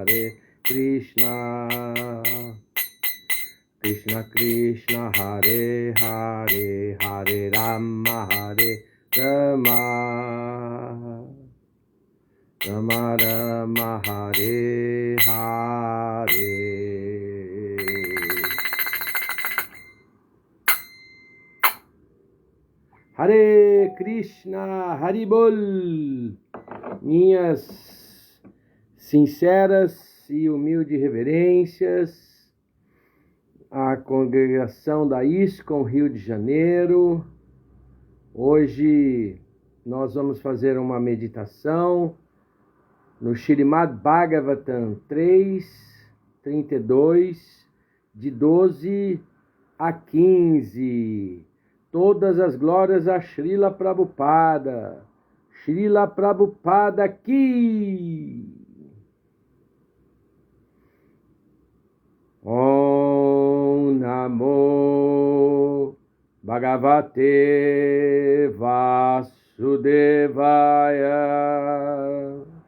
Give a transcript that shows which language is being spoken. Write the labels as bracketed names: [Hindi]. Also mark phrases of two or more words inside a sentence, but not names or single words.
[Sanskrit] Krishna Krishna, Hare Hare, Hare Rama, Rama Rama Rama, Hare Hare. Hare Krishna, Haribol. [Portuguese] Minhas sinceras e humildes reverências à congregação da ISKCON Rio de Janeiro. Hoje nós vamos fazer uma meditação no Śrīmad Bhagavatam 3:32, de 12 a 15. Todas as glórias a Srila Prabhupada. [Sanskrit] Srila Prabhupada Ki. Om Namo Bhagavate Vasudevaya.